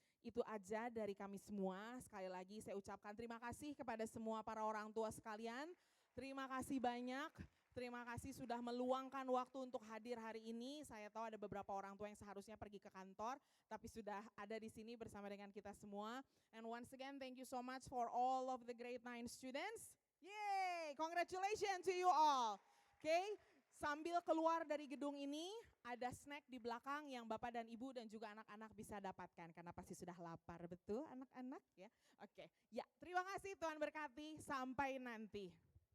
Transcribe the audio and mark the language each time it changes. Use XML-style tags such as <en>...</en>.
<id>Itu aja dari kami semua. Sekali lagi saya ucapkan terima kasih kepada semua para orang tua sekalian. Terima kasih banyak. Terima kasih sudah meluangkan waktu untuk hadir hari ini. Saya tahu ada beberapa orang tua yang seharusnya pergi ke kantor, tapi sudah ada di sini bersama dengan kita semua.</id> <en>And once again, thank you so much for all of the grade 9 students. Yay, congratulations to you all.</en> <id>Okay, sambil keluar dari gedung ini, ada snack di belakang yang Bapak dan Ibu dan juga anak-anak bisa dapatkan, karena pasti sudah lapar, betul anak-anak ya. Oke, ya terima kasih Tuhan berkati, sampai nanti.</id>